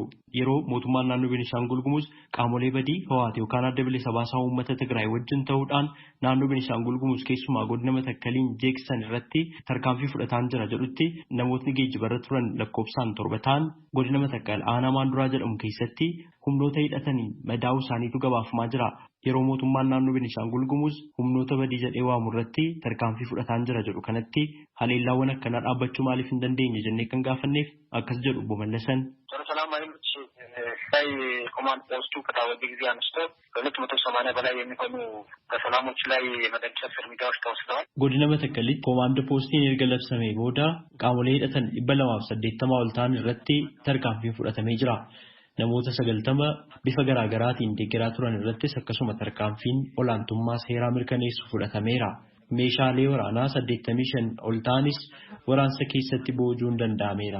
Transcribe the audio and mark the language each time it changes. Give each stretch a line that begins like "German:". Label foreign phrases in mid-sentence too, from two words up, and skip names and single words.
Oromo: Yeroo mootummaan naannoo Beenishaangul Gumuz qaamolee badii Hawaat yookaan adda bilisa baasaa uummata Tigraay wajjin ta'uudhaan naannoo Beenishaangul Gumuz keessumaa godina Matakkaliin jeeksisan irratti tarkaanfii fudhataan jira jedhutti namootni geejjibarra turan lakkoofsaan 7 ta'an godina Matakkal aanaa Maanduraa jedhamu keessatti humnoota hidhatanii madaa'uu isaaniitu gabaafamaa jira. Yeroo mootummaan naannoo Beenishaangul Gumuz humnoota badii jedhee waamu irratti tarkaanfii fudhataan jira jedhu kanatti haleellaawwan akkanaa dhaabbachuu maaliif hin dandeenye jennee kan gaafanneef akkas jedhu obbo Mallasan.
Amharic: ኮማንድ ፖስቱ ከታወጀ ጊዜ አንስቶ 280 በላይ የሚሆኑ በሰላሞች ላይ የመደምሰስ እርምጃዎች ተወስደዋል።
Oromo: godina Matakkalitti ኮማንድ ፖስtiin erga labsamee booda qaamolee hidhatan 280 ol ta'an irratti tarkaanfiin fudhatamee jira. Namoota 90 bifa garaa garaatiin deeggaraa turan irrattis akkasuma tarkaanfiin olaantummaa seeraa mirkaneessu fudhatameera. Meeshaalee waraanaa 85 ol ta'anis waraansa keessatti boojuun danda'ameera.